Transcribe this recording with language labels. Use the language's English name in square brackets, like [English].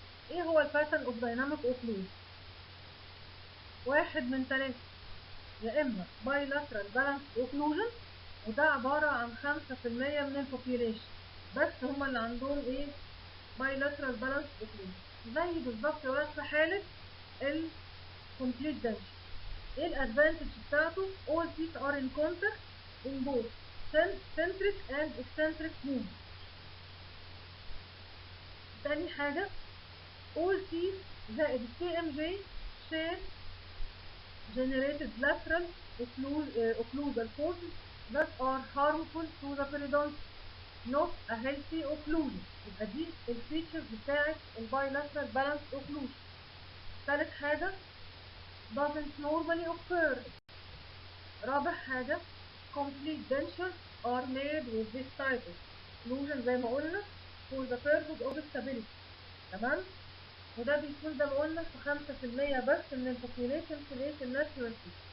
[Arabic] ايه هو الباترن اوف دايناميك اوكلوجن؟ واحد من ثلاثة، يا اما بايلاترال بالانس اوكلوجن وده عبارة عن 5% من البوبيوليشن بس هما اللي عندهم ايه بايلاترال بالانس اوكلوجن، زي بالظبط يا في حالة الكومبليت دنشن. ايه الادفانتج بتاعته؟ [English] all teeth are in contact in both centric and eccentric movement. [Arabic] تاني حاجة [English] all teeth زائد KMJ share generated lateral occlusal forces that are harmful to the periodontal, not a healthy occlusion. [Arabic] يبقى دي الفيتشرز بتاعت البايلاترال بالانس occlusion. ثالث حاجة [English] doesn't normally occur. [Arabic] رابع حاجة [English] complete dentures are made with this type of occlusion [Arabic] زي ما قلنا [English] for the purpose of stability. [Arabic] تمام. وده بيكون زي ما قلنا في 5% بس من البوبيوليشن في الناتشورال فيت.